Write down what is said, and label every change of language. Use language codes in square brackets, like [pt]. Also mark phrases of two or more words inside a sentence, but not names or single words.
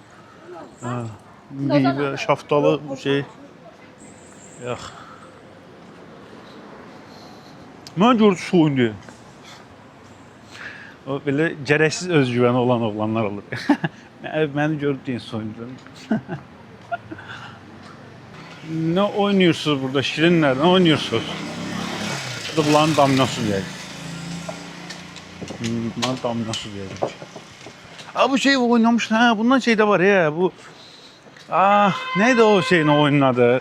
[az] Meyvə, şaftalı bu şey. Yox. Mən gördüm soyundu. O belə gərəksiz özgüvəni olan oğlanlar olur. Məni görüb deyin soyundun. [tr] Ne oynuyorsunuz burada? Şirinler ne oynuyorsunuz? Bunların dominosu diyeceğim. Bunların dominosu diyeceğim. Aa bu şey oynamıştı ha. Bundan şey de var ya bu. Neydi o şeyin oyunun adı?